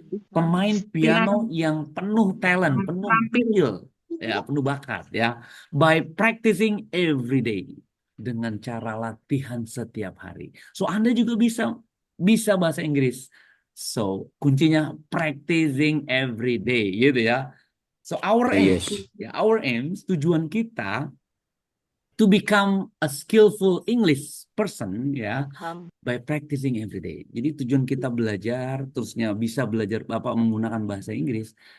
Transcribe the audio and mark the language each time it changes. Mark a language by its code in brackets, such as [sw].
[id] Pemain piano yang penuh talent, penuh skill, ya, penuh bakat ya. [en] By practicing every day, [id] dengan cara latihan setiap hari. So Anda juga bisa bahasa Inggris. [en] So kuncinya practicing every day gitu ya. So our aim, ya, our aims, [id] tujuan kita [en] to become a skillful English person ya, by practicing every day. [id] Jadi tujuan kita belajar, terusnya bisa belajar Bapak menggunakan bahasa Inggris.